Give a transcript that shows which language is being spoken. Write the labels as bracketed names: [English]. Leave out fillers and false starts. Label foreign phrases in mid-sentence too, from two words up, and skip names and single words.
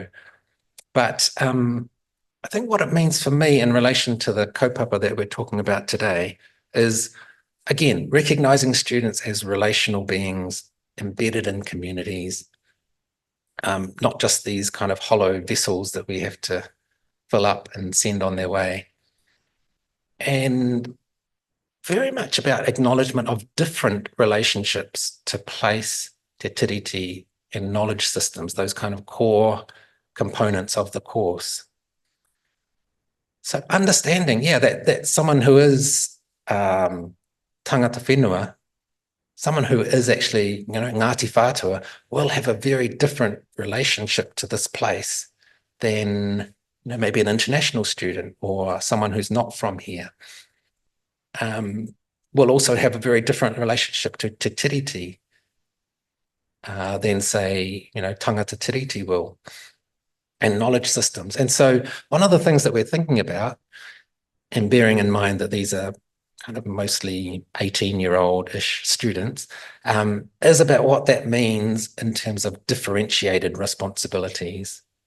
[English] But I think what it means for me in relation to the kaupapa that we're talking about today is, again, recognizing students as relational beings embedded in communities, not just these kind of hollow vessels that we have to fill up and send on their way. And very much about acknowledgement of different relationships to place, te tiriti, and knowledge systems, those kind of core components of the course. So understanding, that someone who is [Māori] tangata whenua, [English] someone who is actually, Ngāti Whātua, will have a very different relationship to this place than, maybe an international student or someone who's not from here. Will also have a very different relationship to te tiriti than, say, [Māori] tangata tiriti [English] will, and knowledge systems. And so one of the things that we're thinking about, and bearing in mind that these are kind of mostly 18-year-old-ish students, is about what that means in terms of differentiated responsibilities.